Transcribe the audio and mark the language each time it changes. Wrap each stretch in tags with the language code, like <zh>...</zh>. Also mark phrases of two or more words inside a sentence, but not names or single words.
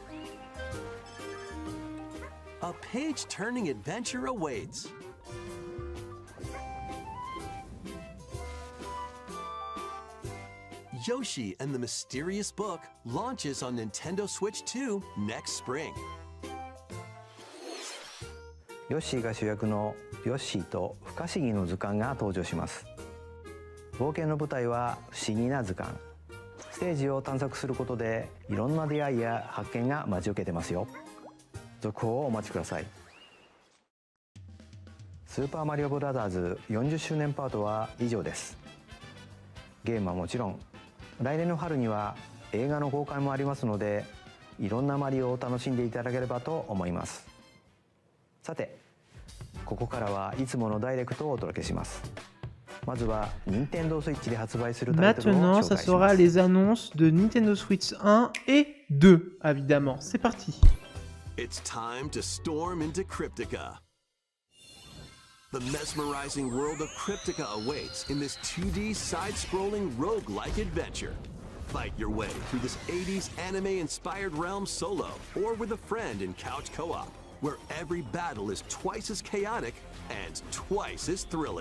<en>A page-turning adventure awaits. Yoshi and the Mysterious Book launches on Nintendo Switch 2 next spring.</en> <ja>ヨッシーが主役のヨッシーと不可思議の図鑑が登場します。冒険の舞台は不思議な図鑑。ステージを探索することでいろんな出会いや発見が待ち受けてますよ。続報をお待ちください。スーパーマリオブラザーズ40周年パートは以上です。ゲームはもちろん、来年の春には映画の公開もありますので、いろんなマリオを楽しんでいただければと思います。さて、ここからはいつものダイレクトをお届けします。まずは NintendoSwitch で発売するタイトルを紹</ja> <fr>Maintenant,</fr> <ja>介</ja> <fr>ça</fr> <ja>し</ja> <fr>sera</fr> <ja>ます。</ja> <fr>les annonces de Nintendo Switch 1 et 2, évidemment. C'est parti.</fr> <en>It's time to storm into Cryptica. The mesmerizing world of Cryptica awaits in this 2D side-scrolling rogue-like adventure. Fight your way through this 80s anime-inspired realm solo or with a friend in couch co-op, where every battle is twice as chaotic and twice as thrilling.</en>